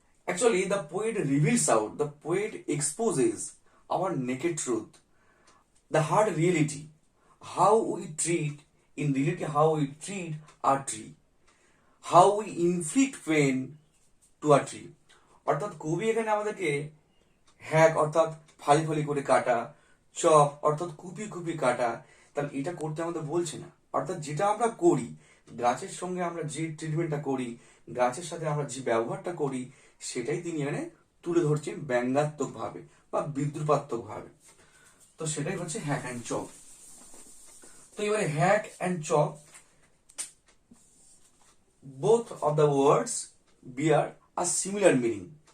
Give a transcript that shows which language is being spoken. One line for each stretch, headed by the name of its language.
English: Actually, the poet reveals out, the poet exposes our naked truth, the hard reality, how we treat in related how we treat a tree, how we inflict pain to a tree।
Bangla: অর্থাৎ কবি এখানে আমাদেরকে hack অর্থাৎ ফালি ফালি করে কাটা, chop অর্থাৎ কুপি কুপি কাটা, তাহলে এটা করতে আমাদের বলছে না। অর্থাৎ যেটা আমরা করি, গাছের সঙ্গে আমরা যে ট্রিটমেন্টটা করি, গাছের সাথে আমরা যে ব্যবহারটা করি, সেটাই তিনি এখানে তুলে ধরছেন ব্যঙ্গাত্মক ভাবে বা বিদ্রুপাত্মক ভাবে। তো সেটাই হচ্ছে হ্যাক অ্যান্ড চপ। তো এবারে hack and chop,
English: both of the words bear a similar meaning।